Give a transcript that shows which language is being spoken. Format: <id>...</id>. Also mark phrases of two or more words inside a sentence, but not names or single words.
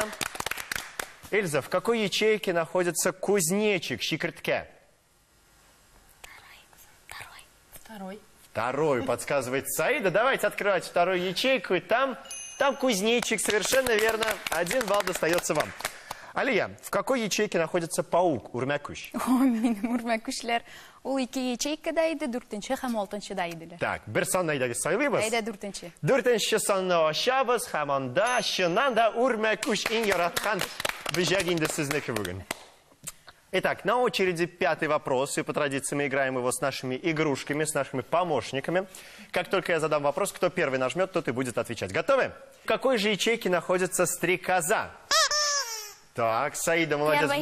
<ru>Эльза, в какой ячейке находится кузнечик, щикертке? Второй. Вторую подсказывает Саида. Давайте открывать вторую ячейку. И там кузнечик, совершенно верно. 1 балл достается вам. Алия, в какой ячейке находится паук, Урмякуш?</ru> <tt>Минем үрмәкүшләр ул 2 ячейкада иде, 4-нче һәм 6-нчыда иделәр. Так, бер санны әйдәгез сайлыйбыз. Әйдә 4-нче. 4-нче санны ачабыз, һәм анда чыннан да Урмякуш иң яраткан бөҗәк инде сезнеке бүген.</tt> <ru>Итак, на очереди 5-й вопрос, и по традиции мы играем его с нашими игрушками, с нашими помощниками. Как только я задам вопрос, кто первый нажмет, тот и будет отвечать. Готовы? В какой же ячейке находится стрекоза? Так, Саида, молодец, Первый.</ru>